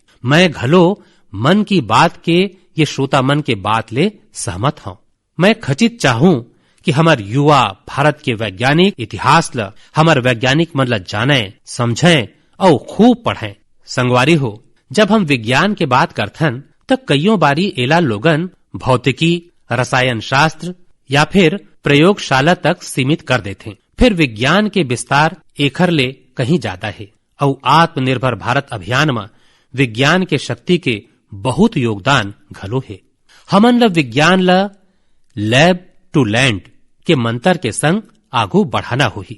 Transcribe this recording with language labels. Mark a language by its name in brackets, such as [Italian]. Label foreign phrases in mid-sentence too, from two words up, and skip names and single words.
[Chhattisgarhi] मैं घलो मन की बात के ये श्रोता मन के बात ले सहमत हूँ। मैं खचित चाहूँ कि हमार युवा भारत के वैज्ञानिक इतिहास ला हमार वैज्ञानिक मन ला जाने समझें और खूब पढ़ें। संगवारी हो, जब हम विज्ञान के बात करथन तब कईयों बारी एला लोगन भौतिकी, रसायन शास्त्र या फिर प्रयोगशाला तक सीमित कर देते। फिर विज्ञान के विस्तार एखर ले कहीं ज्यादा है और आत्मनिर्भर भारत अभियान में विज्ञान के शक्ति के बहुत योगदान घलो है। हमन ला विज्ञान ला [English] lab to land [Chhattisgarhi] के मंत्र के संग आगू बढ़ाना होही।